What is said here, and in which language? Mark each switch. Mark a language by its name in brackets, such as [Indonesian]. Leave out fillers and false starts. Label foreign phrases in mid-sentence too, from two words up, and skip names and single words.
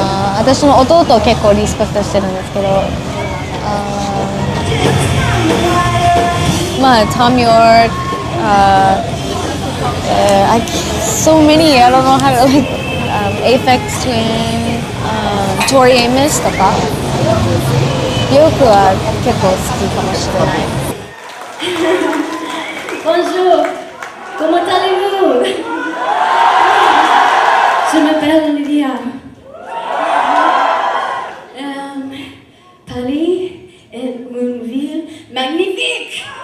[Japanese] 私の弟を結構リスペクトしてるんですけど、まあトム・ヨーク、 [English] so many I don't know how to like [Japanese] Aphex Twin、Tori Amos とかビョークは結構好きかもしれない。 [French] Bonjour, comment allez-vous? Je m'appelle Olivia. Paris est une ville magnifique.